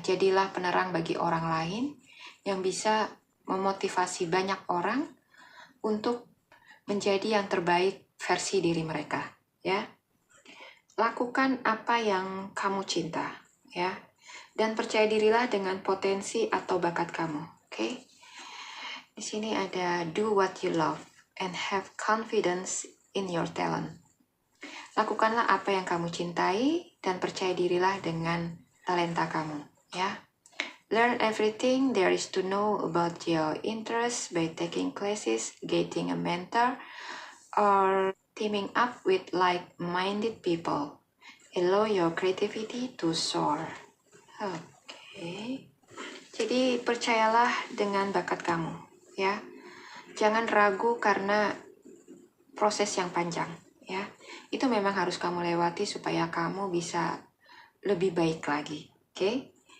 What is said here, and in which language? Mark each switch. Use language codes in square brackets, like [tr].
[id] Jadilah penerang bagi orang lain yang bisa memotivasi banyak orang untuk menjadi yang terbaik versi diri mereka, ya. Lakukan apa yang kamu cinta, ya. Dan percaya dirilah dengan potensi atau bakat kamu, oke? Di sini ada [en] do what you love and have confidence in your talent. [id] Lakukanlah apa yang kamu cintai dan percaya dirilah dengan talenta kamu, ya. [en] Learn everything there is to know about your interests by taking classes, getting a mentor, or teaming up with like-minded people. Allow your creativity to soar. Oke. [id] Jadi percayalah dengan bakat kamu, ya. Jangan ragu karena proses yang panjang, ya. Itu memang harus kamu lewati supaya kamu bisa lebih baik lagi, oke?